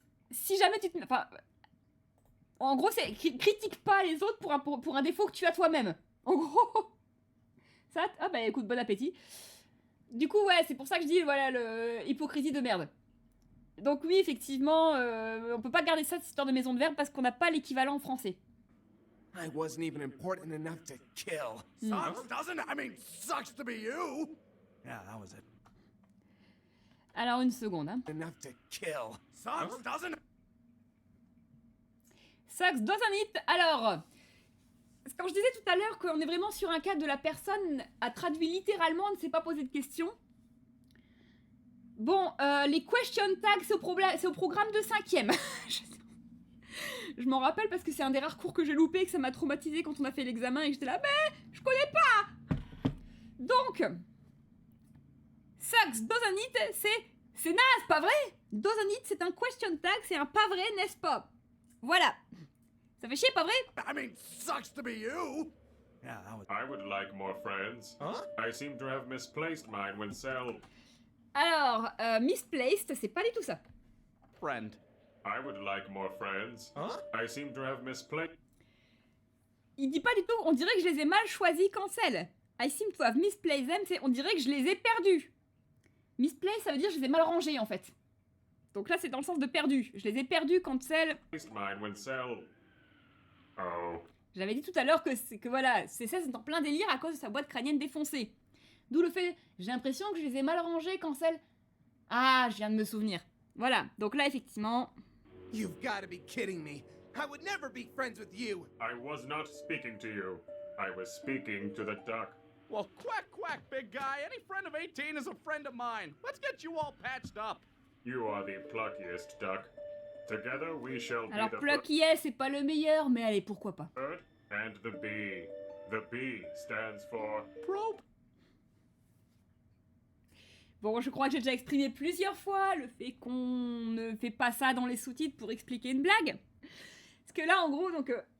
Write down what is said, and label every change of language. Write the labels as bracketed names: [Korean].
[French] si jamais tu te... Enfin... En gros, c'est critique pas les autres pour un défaut que tu as toi-même. En gros... Ça... Ah bah écoute, bon appétit. Du coup, ouais, c'est pour ça que je dis, voilà, l'hypocrisie de merde. Donc oui, effectivement, on peut pas garder ça, cette histoire de maison de verre, parce qu'on n'a pas l'équivalent en français. [English] I wasn't even important enough to kill. Sucks, doesn't it? I mean, sucks to be you. Yeah, that was it. [French] Alors, une seconde, hein. [English] Enough to kill. Sucks, doesn't it? Sucks doesn't it? [French] Alors, quand je disais tout à l'heure qu'on est vraiment sur un cas de la personne a traduit littéralement, ne s'est pas posé de questions. Bon, les question tags, c'est au programme de 5e. Je m'en rappelle parce que c'est un des rares cours que j'ai loupé et que ça m'a traumatisé quand on a fait l'examen et j'étais là, mais je connais pas. Donc, [English] sucks doesn't it, [French] c'est naze, pas vrai? [English] Doesn't it, [French] c'est un question tag, c'est un pas vrai, n'est-ce pas? Voilà. Ça fait chier, pas vrai? [English] I mean, sucks to be you. Yeah, that was I would like more friends. Huh? I seem to have misplaced mine when Cell. [French] Alors, misplaced, c'est pas du tout ça. [English] Friend. I would like more friends. Huh? I seem to have misplaced. [French] Il dit pas du tout, on dirait que je les ai mal choisis cancel. [English] I seem to have misplaced them, [French] on dirait que je les ai perdus. Misplaced, ça veut dire que je les ai mal rangés en fait. Donc là, c'est dans le sens de perdu. Je les ai perdus cancel. [English] Mine when Cell. Oh. [French] J'avais dit tout à l'heure que voilà, c'est en plein délire à cause de sa boîte crânienne défoncée. D'où le fait, j'ai l'impression que je les ai mal rangés cancel. Ah, je viens de me souvenir. Voilà, donc là, effectivement... [English] You've got to be kidding me. I would never be friends with you. I was not speaking to you. I was speaking to the duck. Well, quack, quack, big guy. Any friend of 18 is a friend of mine. Let's get you all patched up. You are the pluckiest duck. Together we shall [French] Alors, [English] be the Pluck yes, [French] c'est pas le meilleur, mais allez, pourquoi pas. [English] bird and the bee. The bee stands for Probe. [French] Bon, je crois que j'ai déjà exprimé plusieurs fois le fait qu'on ne fait pas ça dans les sous-titres pour expliquer une blague. Parce que là, en gros, donc...